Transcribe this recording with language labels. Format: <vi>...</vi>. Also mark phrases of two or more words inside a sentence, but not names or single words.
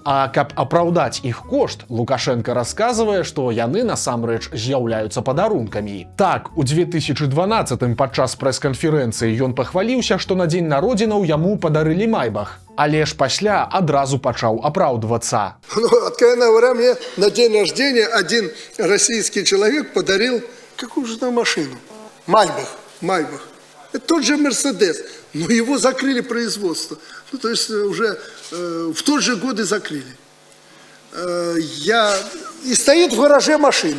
<be>А каб апраўдаць іх кошт, Лукашенко расказвае, што яны насамрэч з'яўляюцца падарункамі. Так, у 2012-м падчас прэс-канферэнцыі ён пахваліўся, што на дзень народзінаў яму падарылі Майбах. Але ж пасля адразу пачаў апраўдвацца.</be> <ru>Ну, откровенно говоря, мне на день рождения один российский человек подарил какую же там машину? Майбах. Это тот же Мерседес, но его закрыли производство. Ну, то есть уже в тот же год и закрыли. И стоит в гараже машина.</ru>